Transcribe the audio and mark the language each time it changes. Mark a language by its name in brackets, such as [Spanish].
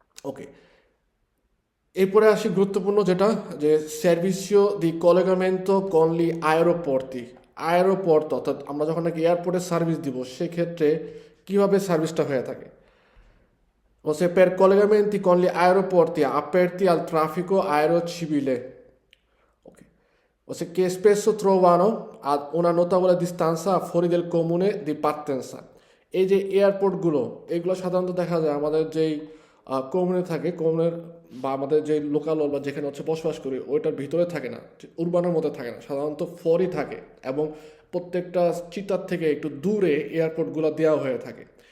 [Bangla] ওকে, এরপরে আসি গুরুত্বপূর্ণ যেটা, যে [Italian] সার্ভিসিও দি কলেগামেন্টো কনলি আয়েরোপোর্তি। [Bangla] আয়েরোপোর্ট অর্থাৎ আমরা যখন নাকি এয়ারপোর্টে সার্ভিস দিব সেক্ষেত্রে কীভাবে সার্ভিসটা হয়ে থাকে। [Italian] Per collegamenti con gli aeroporti aperti al traffico aereo civile, ok, che spesso trovano ad una notevole distanza fuori del comune di partenza। [Bangla] এই যে এয়ারপোর্টগুলো, এগুলো সাধারণত দেখা যায় আমাদের যেই কমিউনে থাকে, কমিউনের বা আমাদের যে লোকাল বা যেখানে হচ্ছে বসবাস করি ওইটার ভিতরে থাকে না, উরবানের মধ্যে থাকে না, সাধারণত ফরই থাকে এবং প্রত্যেকটা চিতার থেকে একটু দূরে এয়ারপোর্টগুলো দেওয়া হয়ে থাকে।